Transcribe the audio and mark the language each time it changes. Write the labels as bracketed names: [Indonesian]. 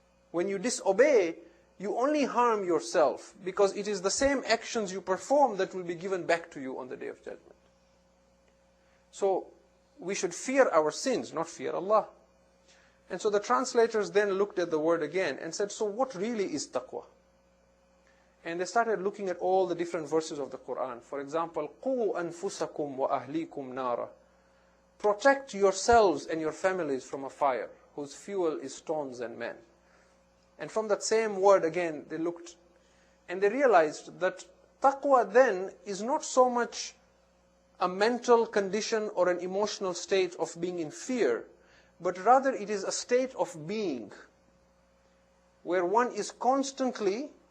[English] When you disobey, you only harm yourself, because it is the same actions you perform that will be given back to you on the Day of Judgment. So, we should fear our sins, not fear Allah. And so the translators then looked at the word again and said, so what really is taqwa? And they started looking at all the different verses of the Quran. For example, [Arabic] قُوا أَنفُسَكُمْ وَأَهْلِيكُمْ نَارًا. [English] Protect yourselves and your families from a fire, whose fuel is stones and men. And from that same word again, they looked and they realized that taqwa then is not so much a mental condition or an emotional state of being in fear, but rather it is a state of being, where one is constantly